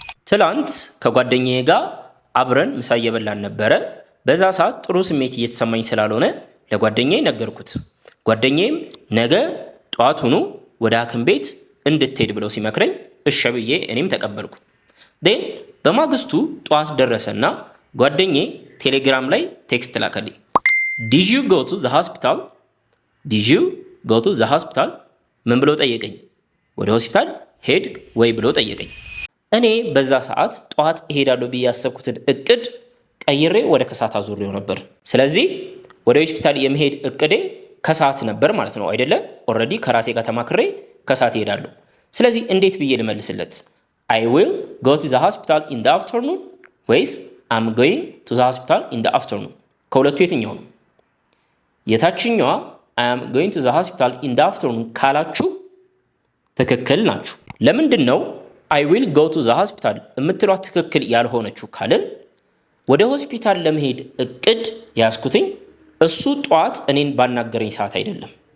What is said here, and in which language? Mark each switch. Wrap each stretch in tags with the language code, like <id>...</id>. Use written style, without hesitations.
<am>ትላንት ከጓደኛዬ ጋር አብረን ምሳ እየበላን ነበረ። በዛ ሰዓት ጥሩ ስሜት እየተሰማኝ ስላልሆነ ለጓደኛዬ ነገርኩት። ጓደኛዬም ነገ ጠዋቱኑ ወደ ሐኪም ቤት እንድትሄድ ብለው ሲመክረኝ እሺ ብዬ እኔም ተቀበልኩ። ዴን በማግስቱ ጠዋት ደረሰና ጓደኛዬ ቴሌግራም ላይ ቴክስት ላከልኝ።</am> <en>Did you go to the hospital? Did you go to the hospital?</en> <am>ምን ብሎ ጠየቀኝ? ወደ ሆስፒታል ሄድ ወይ ብሎ ጠየቀኝ። እኔ በዛ ሰዓት ጠዋት እሄዳለሁ ብዬ ያሰብኩትን እቅድ ቀይሬ ወደ ከሰዓት አዙሬው ነበር። ስለዚህ ወደ ሆስፒታል የመሄድ እቅዴ ከሰዓት ነበር ማለት ነው አይደለ? ኦልሬዲ ከራሴ ጋር ተማክሬ ከሰዓት እሄዳለሁ። ስለዚህ እንዴት ብዬ ልመልስለት?</am> <en>I will go to the hospital in the afternoon ወይስ I'm going to the hospital in the afternoon?</en> <am>ከሁለቱ የትኛው ነው? የታችኛዋ</am> <en>I am going to the hospital in the afternoon</en> <am>ካላችሁ ትክክል ናችሁ። ለምንድን ነው</am> <en>I will go to the hospital</en> <am>የምትሏት ትክክል ያልሆነችው ካልን ወደ ሆስፒታል ለመሄድ እቅድ ያስኩትኝ እሱ ጠዋት እኔን ባናገረኝ ሰዓት አይደለም።</am>